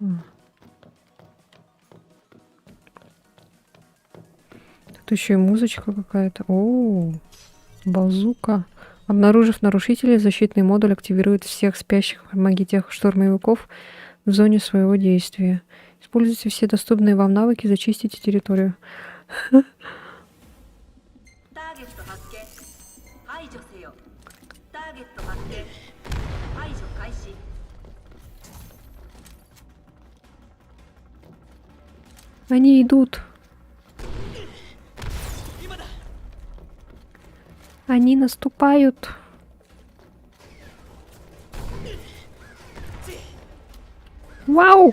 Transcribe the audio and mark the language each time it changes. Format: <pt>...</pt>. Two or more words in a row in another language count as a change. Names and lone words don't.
<ru>Тут еще и музычка какая-то. О, базука. Обнаружив нарушителей, защитный модуль активирует всех спящих магитех штурмовиков в зоне своего действия. Используйте все доступные вам навыки, зачистите территорию.</ru> <ja>ターゲット発見排除せよターゲット発見排除開始</ja> <ru>Они идут. Они наступают. Вау!</ru>